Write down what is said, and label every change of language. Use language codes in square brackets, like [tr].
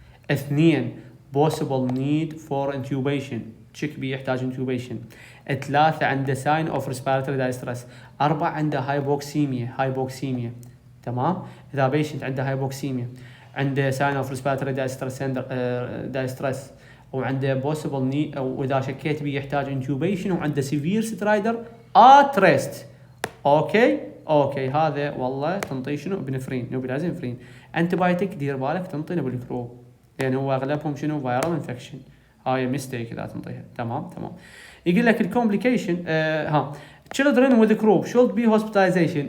[en] 2 possible need for intubation، [ar] تشيك بي يحتاج [en] intubation. 3 عنده sign of respiratory distress. 4 عنده hypoxemia. [ar] تمام. اذا بيشنت عنده [en] hypoxemia، عنده sign of respiratory distress وعنده possible need، او اذا شكيت بيه يحتاج intubation وعنده severe stridor at rest. [ar] اوكي هذا والله تنطي شنو؟ ابنفرين، نوبيلازينفرين. انتبايوتيك دير بالك تنطي نوبيلكروب، لان هو اغلبهم شنو؟ فايرال انفكشن. هاي ميستيك اذا تنطيها. تمام. يقول لك الكومبليكيشن [en] children with croup should be hospitalization.